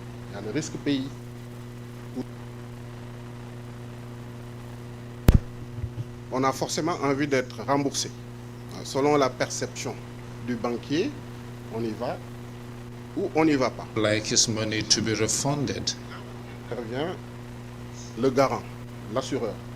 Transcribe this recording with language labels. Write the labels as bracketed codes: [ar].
[fr] Il y a le risque pays. On a forcément envie d'être remboursé. Selon la perception du banquier, on y va ou on n'y va pas. [en] Like his money to be refunded. [fr] Intervient le garant, l'assureur.